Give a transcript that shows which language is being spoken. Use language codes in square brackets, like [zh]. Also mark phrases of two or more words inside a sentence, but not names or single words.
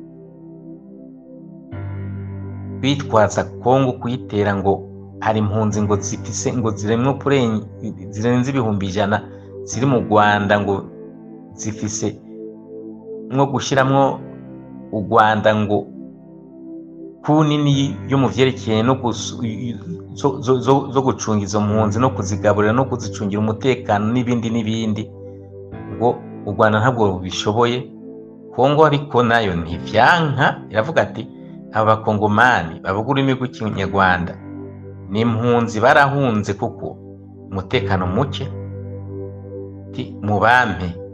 [rn] bitwaza Kongo kuyitera ngo hari impunzi ngo zifise ngo zirenze ibihumbi 100 ziri mu Rwanda, ngo zifise nko gushiramwo u Rwanda ngo kunini yo mu vyerekeye no zo gucunga izo mpunzi no kuzigaburira no kuzicungira umutekano n'ibindi, ngo u Rwanda ntabwo bishoboye. Kongo ariko nayo ntivyanka, iravuga ati abakongomani bavuga ururimi rw'ikinyarwanda ni impunzi barahunze kuko umutekano muke, mubampe,